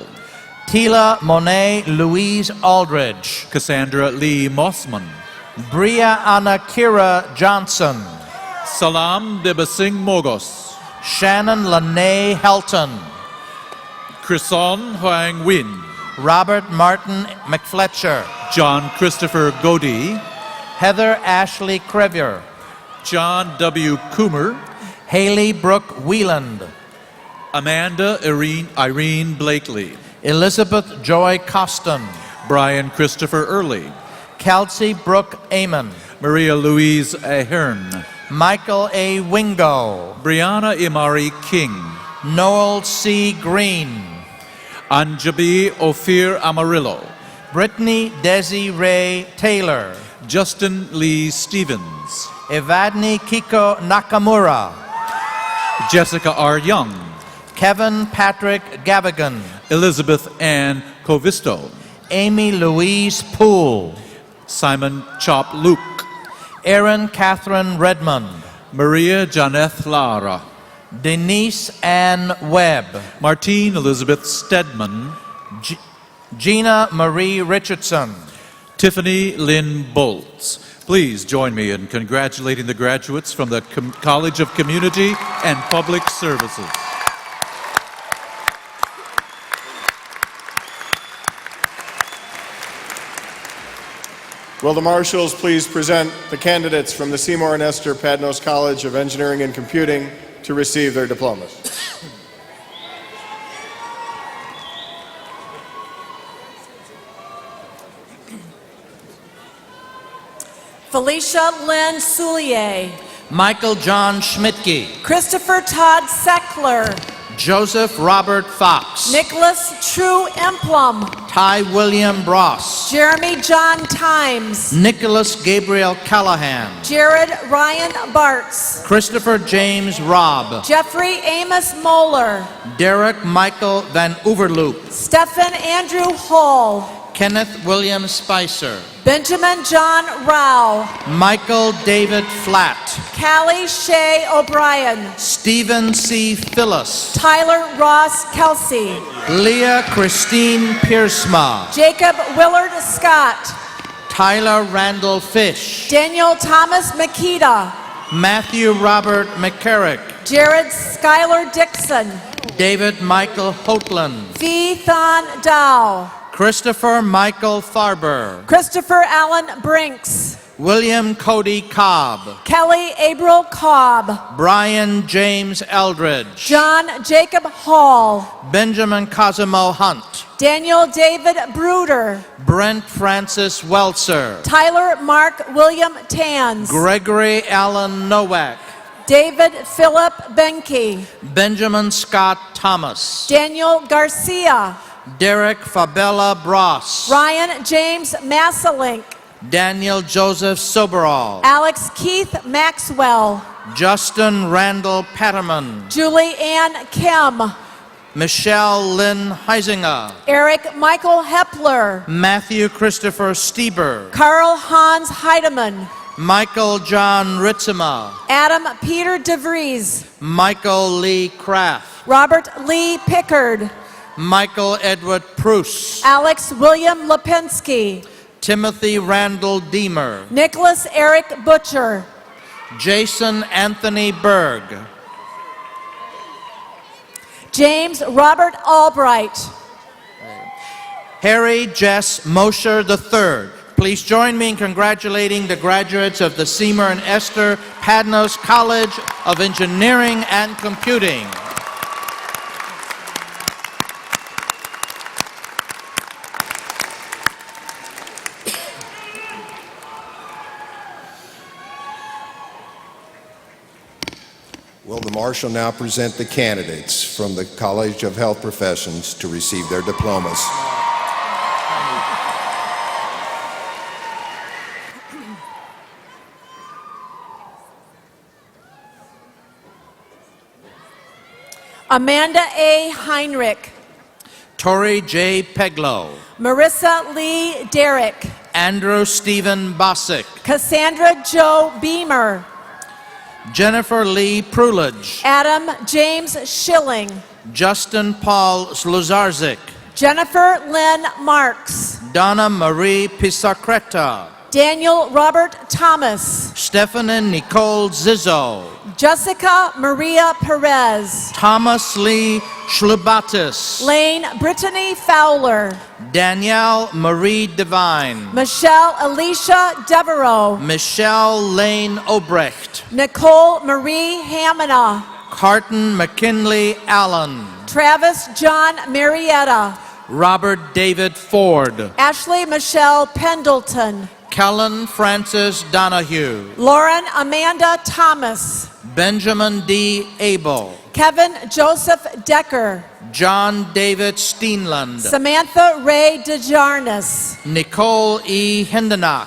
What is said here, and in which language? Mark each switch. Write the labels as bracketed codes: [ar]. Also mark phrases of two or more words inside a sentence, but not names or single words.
[en] Tila Monet Louise Aldridge, Cassandra Lee Mossman, Bria Anna Kira Johnson, Salam Debasing Mogos, Shannon Lene Helton, Krison Huang Win, Robert Martin McFletcher, John Christopher Godey, Heather Ashley Crevier, John W. Coomer, Haley Brooke Wieland, Amanda Irene Blakely, Elizabeth Joy Coston, Brian Christopher Early, Kelsey Brooke Amon, Maria Louise Ahern, Michael A. Wingo, Brianna Imari King, Noel C. Green, Anjabi Ophir Amarillo, Brittany Desi Ray Taylor, Justin Lee Stevens, Evadne Kiko Nakamura, Jessica R. Young, Kevin Patrick Gavigan, Elizabeth Ann Covisto, Amy Louise Poole, Simon Chop Luke, Erin Catherine Redmond, Maria Janeth Lara, Denise Ann Webb, Martine Elizabeth Stedman, Gina Marie Richardson, Tiffany Lynn Bolts, Please join me in congratulating the graduates from the College of Community and Public Services. Will the marshals please present the candidates from the Seymour and Esther Padnos College of Engineering and Computing to receive their diplomas? Felicia Lynn Soulier. Michael John Schmidtke. Christopher Todd Seckler. Joseph Robert Fox. Nicholas True Emplum. Ty William Bross. Jeremy John Times. Nicholas Gabriel Callahan. Jared Ryan Bartz. Christopher James Robb. Jeffrey Amos Moeller. Derek Michael Van Overloop. Stephen Andrew Hall. Kenneth William Spicer. Benjamin John Rao. Michael David Flatt. Callie Shea O'Brien. Stephen C. Phyllis. Tyler Ross Kelsey. Leah Christine Piersma. Jacob Willard Scott. Tyler Randall Fish. Daniel Thomas Makita. Matthew Robert McCarrick. Jared Schuyler Dixon. David Michael Hotland. Fee Thon Dow. Christopher Michael Farber. Christopher Allen Brinks. William Cody Cobb. Kelly April Cobb. Brian James Eldridge. John Jacob Hall. Benjamin Cosimo Hunt. Daniel David Bruder. Brent Francis Welzer. Tyler Mark William Tans. Gregory Allen Nowak. David Philip Benke. Benjamin Scott Thomas. Daniel Garcia. Derek Fabella Bross. Ryan James Masselink. Daniel Joseph Soberall. Alex Keith Maxwell. Justin Randall Patterman. Julie Ann Kim. Michelle Lynn Heisinger. Eric Michael Hepler. Matthew Christopher Stieber. Carl Hans Heidemann. Michael John Ritzema. Adam Peter DeVries. Michael Lee Kraft. Robert Lee Pickard. Michael Edward Pruss. Alex William Lipinski. Timothy Randall Deemer. Nicholas Eric Butcher. Jason Anthony Berg. James Robert Albright. Harry Jess Mosher III. Please join me in congratulating the graduates of the Seymour and Esther Padnos College of Engineering and Computing. Will the marshal now present the candidates from the College of Health Professions to receive their diplomas? Amanda A. Heinrich. Tori J. Peglow. Marissa Lee Derrick. Andrew Stephen Bosick. Cassandra Joe Beamer. Jennifer Lee Prulidge. Adam James Schilling. Justin Paul Sluzarzik. Jennifer Lynn Marks. Donna Marie Pisacreta. Daniel Robert Thomas. Stephanie Nicole Zizzo. Jessica Maria Perez. Thomas Lee Schlubatis. Lane Brittany Fowler. Danielle Marie Devine. Michelle Alicia Devereaux. Michelle Lane Obrecht. Nicole Marie Hamina. Carton McKinley Allen. Travis John Marietta. Robert David Ford. Ashley Michelle Pendleton. Kellen Francis Donahue. Lauren Amanda Thomas. Benjamin D. Abel. Kevin Joseph Decker. John David Steenland. Samantha Ray DeJarnis. Nicole E. Hindenach.